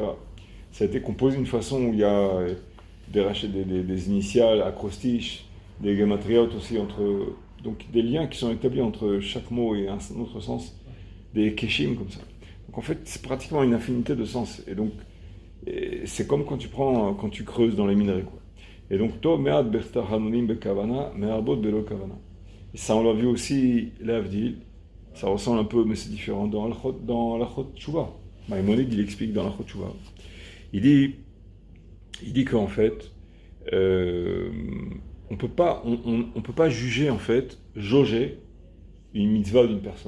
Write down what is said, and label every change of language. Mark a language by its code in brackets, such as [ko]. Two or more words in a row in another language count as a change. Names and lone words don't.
[fr] Ça a été composé d'une façon où il y a des initiales, acrostiches, des gematriot aussi entre... Donc des liens qui sont établis entre chaque mot et un autre sens, des keshim comme ça. Donc en fait, c'est pratiquement une infinité de sens. Et donc, c'est comme quand tu creuses dans les minerais, quoi. Et donc, [he] טוב מעט תחנונים בכוונה, מהרבות בלי כוונה. [fr] Et ça, on l'a vu aussi, l'Avdil. Ça ressemble un peu, mais c'est différent dans l'Achot Tshuva. Maïmonide, il explique dans l'Achot Tshuva. Il dit qu'en fait, on peut pas juger, en fait, jauger une mitzvah d'une personne.